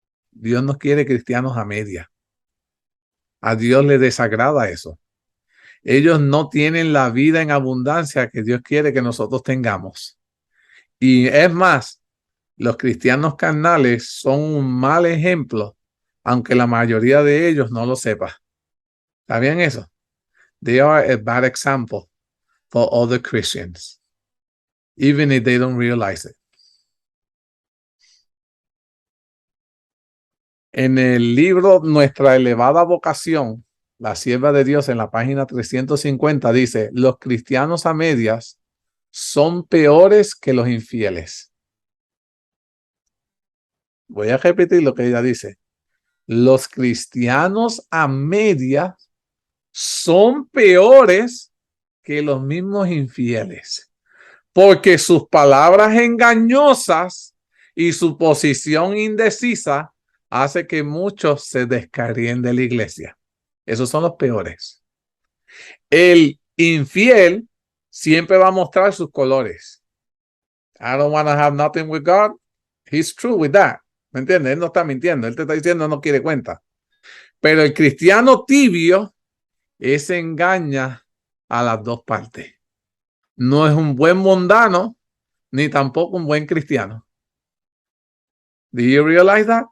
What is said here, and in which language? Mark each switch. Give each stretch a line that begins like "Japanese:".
Spanish: Dios no quiere cristianos a media. A Dios le desagrada eso. Ellos no tienen la vida en abundancia que Dios quiere que nosotros tengamos. Y es más, los cristianos carnales son un mal ejemplo, aunque la mayoría de ellos no lo sepa. ¿Está bien eso?
English: They are a bad example for other Christians, even if they don't realize it.
Spanish: En el libro Nuestra elevada vocación, la sierva de Dios, en la página 350 dice, los cristianos a medias son peores que los infieles. Voy a repetir lo que ella dice. Los cristianos a medias son peores que los mismos infieles, porque sus palabras engañosas y su posición indecisa hace que muchos se descarríen de la iglesia. Esos son los peores. El infiel siempre va a mostrar sus colores.
English: I don't want to have nothing with God. He's true with that.
Spanish: ¿Me entiendes? Él no está mintiendo. Él te está diciendo no quiere cuenta. Pero el cristiano tibio, ese engaña a las dos partes. No es un buen mundano, ni tampoco un buen cristiano.
English: Do you realize that?